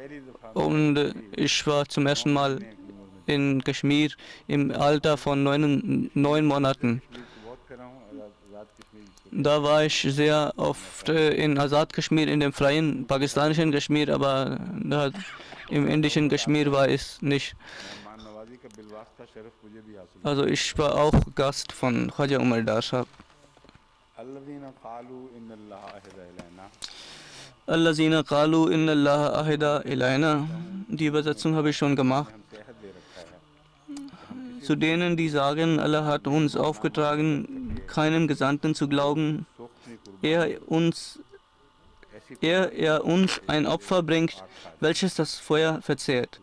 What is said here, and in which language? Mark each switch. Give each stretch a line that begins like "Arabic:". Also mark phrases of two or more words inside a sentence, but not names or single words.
German: Und ich war zum ersten Mal in Kaschmir im Alter von 9 Monaten. Da war ich sehr oft in Azad Kaschmir, in dem freien pakistanischen Kaschmir, aber da im indischen Kaschmir war es nicht. Also ich war auch Gast von Khwaja Umar Dar Sahib.
Arabic: الذين قالوا إن الله عهد إلينا.
German: Die Übersetzung habe ich schon gemacht. Zu denen, die sagen, Allah hat uns aufgetragen, keinem Gesandten zu glauben, er uns ein Opfer bringt, welches das Feuer verzehrt.